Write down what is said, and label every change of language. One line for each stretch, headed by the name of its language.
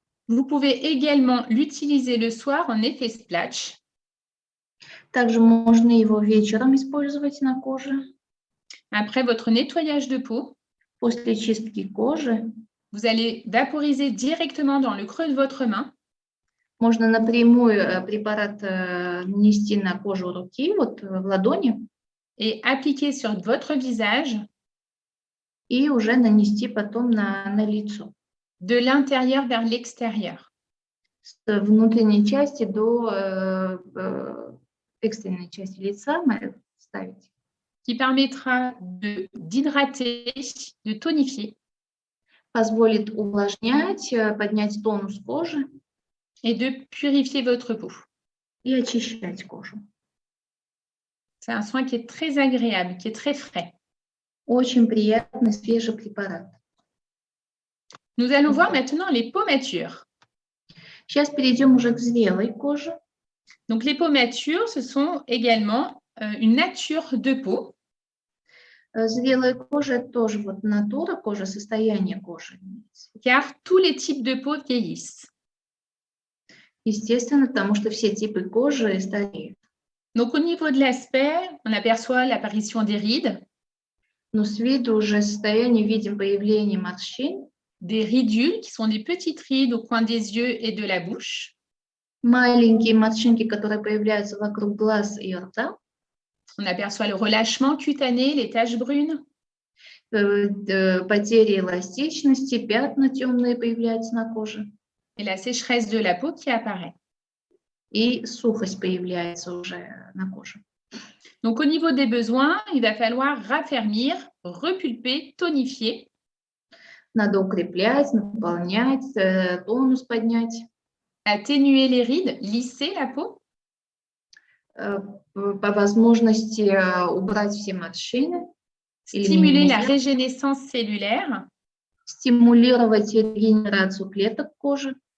French: Vous pouvez également l'utiliser le soir en effet splash.
Russian: Также можно его вечером использовать на коже.
French: Après votre nettoyage de peau,
Russian: После чистки кожи
French: vous allez vaporiser directement dans le creux de votre main.
Russian: можно напрямую препарат нанести на кожу руки, вот в ладони,
French: Et appliquer sur votre visage
Russian: и уже нанести потом на лицо.
French: de l'intérieur vers l'extérieur.
Russian: С внутренней части до экстренной части лица ставить.
French: Qui permettra d'hydrater, de tonifier
Russian: Позволит увлажнять, поднять тонус кожи
French: et de purifier votre peau.
Russian: и очищать кожу.
French: C'est un soin qui est très agréable, qui est très frais.
Russian: Очень приятный свежий препарат.
French: Nous allons voir maintenant les pommatures.
Russian: Сейчас перейдем уже к зрелой коже.
French: Donc, les pommatures, ce sont également une nature de peau.
Russian: Зрелая кожа – это тоже вот натура кожи, состояние кожи.
French: Car tous les types de peau vieillissent.
Russian: Естественно, потому что все типы кожи стареют.
French: Donc, au niveau de l'aspect, on aperçoit l'apparition des rides.
Russian: Но с виду уже состояние видим появление морщин.
French: Des ridules, qui sont des petites rides au coin des yeux et de la bouche.
Russian: Маленькие морщинки, которые появляются вокруг глаз и рта.
French: On aperçoit le relâchement cutané, les taches brunes.
Russian: Потери эластичности, пятна темные появляются на коже.
French: Et la sécheresse de la peau qui apparaît.
Russian: И сухость появляется уже на коже.
French: Donc, au niveau des besoins, il va falloir raffermir, repulper, tonifier.
Russian: Надо укреплять, наполнять, тонус поднять.
French: Atténuer les rides, lisser la peau.
Russian: По возможности убрать все морщины.
French: Stimuler la régénérescence cellulaire.
Russian: Стимулировать регенерацию клеток кожи.